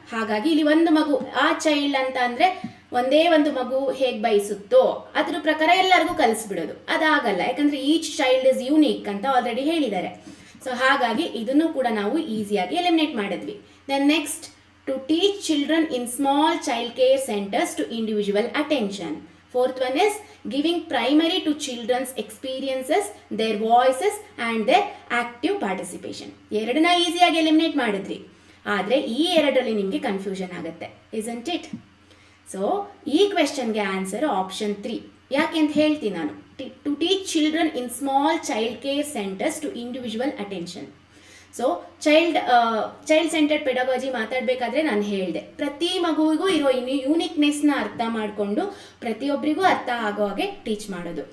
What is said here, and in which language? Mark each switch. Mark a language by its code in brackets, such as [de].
[kn] ಹಾಗಾಗಿ ಇಲ್ಲಿ ಒಂದು ಮಗು, ಆ ಚೈಲ್ಡ್ ಅಂತ ಅಂದ್ರೆ ಒಂದೇ ಒಂದು ಮಗು ಹೇಗ್ ಬಯಸುತ್ತೋ ಅದ್ರ ಪ್ರಕಾರ ಎಲ್ಲರಿಗೂ ಕಲಿಸ್ಬಿಡೋದು, ಅದಾಗಲ್ಲ. ಯಾಕಂದ್ರೆ [en] each child is unique [kn] ಅಂತ ಆಲ್ರೆಡಿ ಹೇಳಿದ್ದಾರೆ. ಸೊ ಹಾಗಾಗಿ ಇದನ್ನು ಕೂಡ ನಾವು ಈಸಿಯಾಗಿ ಎಲಿಮಿನೇಟ್ ಮಾಡಿದ್ವಿ. [en] Then next, to teach children in small child care centers to individual attention. Fourth one is giving primary to children's experiences, their voices and their active participation. [kn] ಎರಡನ್ನ ಈಸಿಯಾಗಿ ಎಲಿಮಿನೇಟ್ ಮಾಡಿದ್ರಿ, ಆದರೆ ಈ ಎರಡರಲ್ಲಿ ನಿಮಗೆ ಕನ್ಫ್ಯೂಷನ್ ಆಗುತ್ತೆ, [en] isn't it? [kn] ಸೊ ಈ ಕ್ವೆಶ್ಚನ್ಗೆ answer option 3. ಯಾಕೆ ಅಂತ ಹೇಳ್ತೀನಿ ನಾನು. [en] To teach children in small child care centers to individual attention. [kn] So child centred pedagogy ಮಾತಾಡಬೇಕಾದ್ರೆ ನಾನು ಹೇಳಿದೆ, ಪ್ರತಿ ಮಗುವಿಗೂ ಇರೋ ಯೂನಿಕ್ನೆಸ್ನ ಅರ್ಥ ಮಾಡಿಕೊಂಡು ಪ್ರತಿಯೊಬ್ಬರಿಗೂ ಅರ್ಥ ಆಗೋ ಹಾಗೆ ಟೀಚ್ ಮಾಡೋದು.